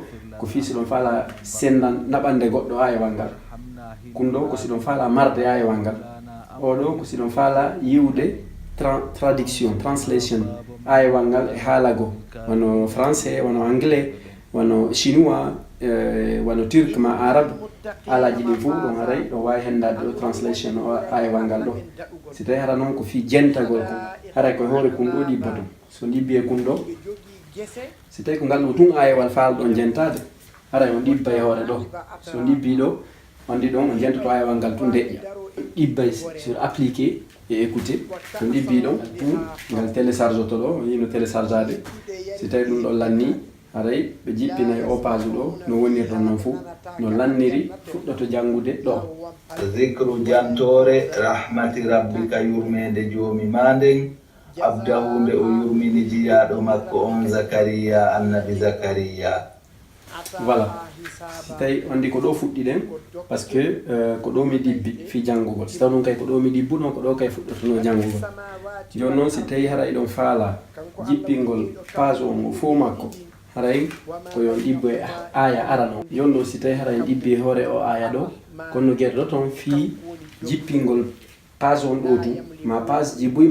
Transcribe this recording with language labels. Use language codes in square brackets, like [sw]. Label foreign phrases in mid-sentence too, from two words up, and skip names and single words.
[ff] ko fi siɗon faala sendan naɓande goɗɗo ayewal ngal kum ɗo ko siɗon faala marde ayewal ngal oɗo ko siɗon faala yiwde traduction translation ayewal ngal e haalago wono français wono anglais wono chinois wono turc ma arabe alaji ɗin fof ɗon haray ɗo wawi hendade ɗo translation o ayewal ngal ɗo si tawi hara noon ko fi jentagol ko haray koye hoore kum ɗo ɗibboton so ɗibbi e kum ɗo si tawi ko ngal ɗo tun ayewal falɗon jentade haray on ɗibba e hoore ɗo so ɗibbi ɗo wandi ɗon on jentoto ayewal ngal tun deƴƴa ɗibbay [fr] sur appliqué [ff] e écouté so ɗibbi ɗon tun ngal télécharge to ɗo yino télécharge ade si tawi ɗum ɗon lanni haray ɓe jippinay o page ɗo no wonirɗon noon fof no lanniri fuɗɗoto janngude ɗo zicru jantore [ar] رحمة ربك [ff] yurmede joomi ma nden abdahu nde o yurmini jiyaɗo makko on Zakariya annabi Zakariya. voilà si tawi andi ko ɗo fuɗɗi ɗen [fr] par ce que [ff] ko ɗo mi ɗibbi fi janngugol si taw ɗum kay ko ɗo mi ɗibbuno ko ɗo kay fuɗɗotono janngugol joni noon si tawi hara eɗon faala jippingol page on o fof makko haray ko yon ɗibbo e aya arano jon ɗo si tawi haray ɗibbi hoore o aya ɗo kono gueɗe ɗo toon fi jippingol page on ɗo du ma page jibuy